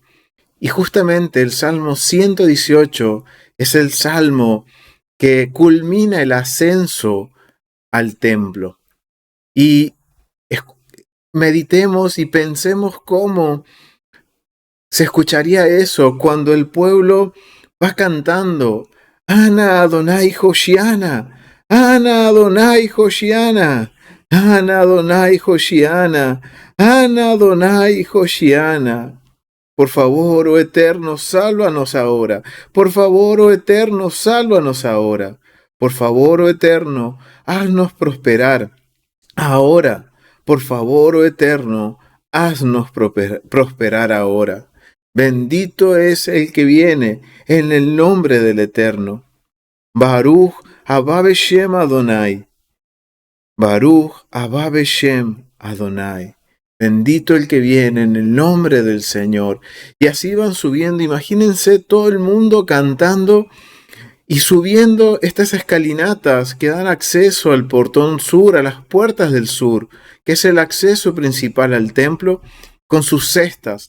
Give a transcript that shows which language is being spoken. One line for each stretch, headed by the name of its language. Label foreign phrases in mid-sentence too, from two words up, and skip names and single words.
Spanish: Y justamente el Salmo 118 es el salmo que culmina el ascenso al templo. Y meditemos y pensemos cómo se escucharía eso cuando el pueblo va cantando:
Hebrew: אנא אדוני הושיעה נא, אנא אדוני הושיעה נא, אנא אדוני הושיעה נא, אנא אדוני הושיעה נא.
Spanish: Por favor, oh Eterno, sálvanos ahora. Por favor, oh Eterno, sálvanos ahora. Por favor, oh Eterno, haznos prosperar ahora. Por favor, oh Eterno, haznos prosperar ahora. Bendito es el que viene en el nombre del Eterno.
Hebrew: ברוך הבא בשם אדוני. ברוך הבא בשם אדוני.
Spanish: Bendito el que viene en el nombre del Señor. Y así van subiendo. Imagínense todo el mundo cantando y subiendo estas escalinatas que dan acceso al portón sur, a las puertas del sur, que es el acceso principal al templo, con sus cestas.